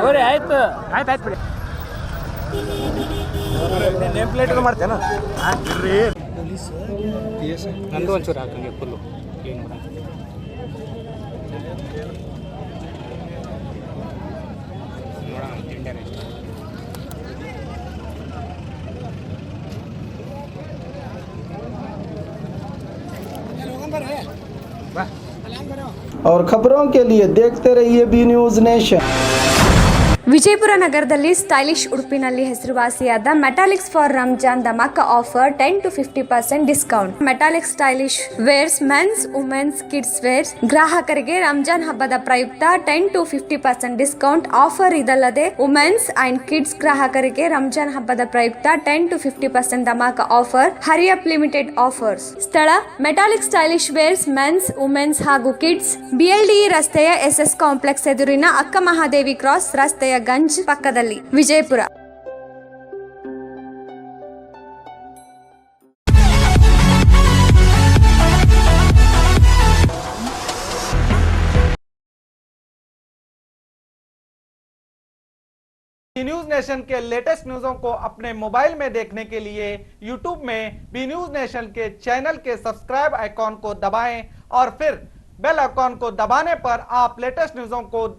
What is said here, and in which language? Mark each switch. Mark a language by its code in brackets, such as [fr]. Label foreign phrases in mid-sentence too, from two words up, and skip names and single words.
[hi] हो रे [kn] ಆಯ್ತು ಬಿಡಿ [en] name plate [kn] ಎಲ್ಲ ಮಾಡ್ತೇನ ನಂದು ಒಂಚೂರು ಹಾಕಂಗೆ ಫುಲ್ಲು ಕ್ಲೀನ್ ಮಾಡಿ ನೋಡೋಣ ತಿಂಡೇನೆ [hi] और खबरों के लिए देखते रहिए बी न्यूज नेशन। [kn] ವಿಜಯಪುರ ನಗರದಲ್ಲಿ ಸ್ಟೈಲಿಶ್ ಉಡುಪಿನಲ್ಲಿ ಹೆಸರುವಾಸಿಯಾದ ಮೆಟಾಲಿಕ್ಸ್ ಫಾರ್ ರಂಜಾನ್ ಧಮಾಕ ಆಫರ್ 10 to 50% ಡಿಸ್ಕೌಂಟ್. ಮೆಟಾಲಿಕ್ಸ್ [en] stylish wears mens womens kids wears [kn] ಗ್ರಾಹಕರಿಗೆ ರಂಜಾನ್ ಹಬ್ಬದ ಪ್ರಯುಕ್ತ 10 to 50% [en] discount offer. [kn] ಇದಲ್ಲದೆ [en] womens and kids [kn] ಗ್ರಾಹಕರಿಗೆ ರಂಜಾನ್ ಹಬ್ಬದ ಪ್ರಯುಕ್ತ 10 to 50% ಧಮಾಕ ಆಫರ್. [en] hurry up limited offers. [kn] ಸ್ಥಳ ಮೆಟಾಲಿಕ್ [en] stylish wears mens womens [kn] ಹಾಗೂ ಕಿಡ್ಸ್, BLDE ರಸ್ತೆಯ SS ಕಾಂಪ್ಲೆಕ್ಸ್ ಎದುರಿನ ಅಕ್ಕ ಮಹಾದೇವಿ ಕ್ರಾಸ್ ರಸ್ತೆಯ ಗಂಜ್ ಪಕ್ಕದಲ್ಲಿ, ವಿಜಯಪುರ. [hi] न्यूज नेशन के लेटेस्ट न्यूज़ों को अपने मोबाइल में देखने के लिए यूट्यूब में बी न्यूज नेशन के चैनल के [en] subscribe icon [hi] को दबाएं और फिर [en] bell icon [hi] को दबाने पर आप लेटेस्ट न्यूज़ों को